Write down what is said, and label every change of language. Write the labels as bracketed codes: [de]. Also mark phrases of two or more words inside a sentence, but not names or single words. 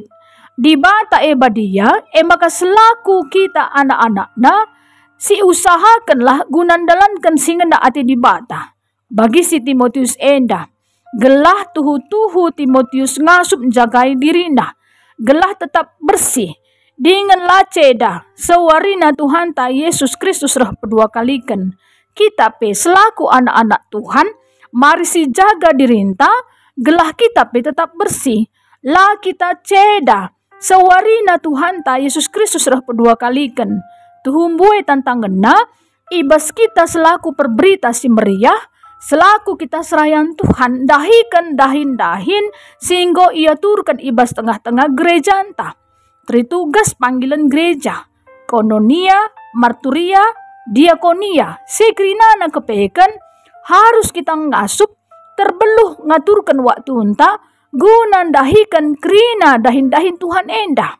[btx] Di bata ebadia emaka selaku kita anak-anakna si usahakanlah gunandalankan singenda ati di bata. Bagi si Timotius enda, gelah tuhu-tuhu Timotius ngasup jagai dirina, gelah [id] tetap bersih, [btx] dengan laceda, sewarina Tuhan ta Yesus Kristus rah kedua kalikan. Kita pe selaku anak-anak Tuhan, mari si jaga dirinta, gelah kita pe [id] tetap bersih, [btx] lah kita ceda, sewarina Tuhan ta Yesus Kristus rah kedua kalikan. Tuhumbue tantang gena, ibas kita selaku perberita si meriah, selaku kita serayan Tuhan dahikan dahin sehingga ia turkan ibas tengah-tengah gereja anta. [id] Tritugas panggilan gereja, [btx] kononia, marturia, diakonia, sekrinana kepekan harus kita ngasup terbeluh ngaturkan waktu unta gunan dahikan krina dahin Tuhan enda.